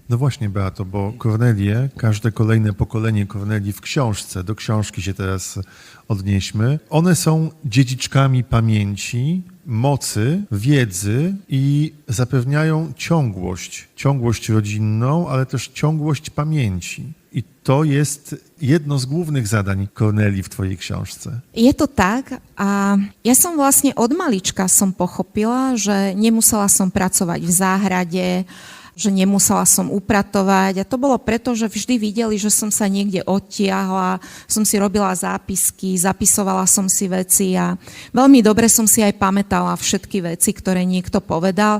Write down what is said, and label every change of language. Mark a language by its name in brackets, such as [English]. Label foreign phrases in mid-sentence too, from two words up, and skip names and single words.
[Polish] No właśnie, Beato, bo Kornelie, każde kolejne pokolenie Kornelii w książce, do książki się teraz odnieśmy, one są dziedziczkami pamięci, mocy, wiedzy i zapewniają ciągłość rodzinną, ale też ciągłość pamięci. I to jest jedno z głównych zadań Kornelii [Slovak] v tvojej [Polish] książce. [Slovak] Je to tak a ja som vlastne od malička som pochopila, že nemusela som pracovať v záhrade, že nemusela som upratovať a to bolo preto, že vždy videli, že som sa niekde odtiahla, som si robila zápisky, zapisovala som si veci a veľmi dobre som si aj pamätala všetky veci, ktoré niekto povedal.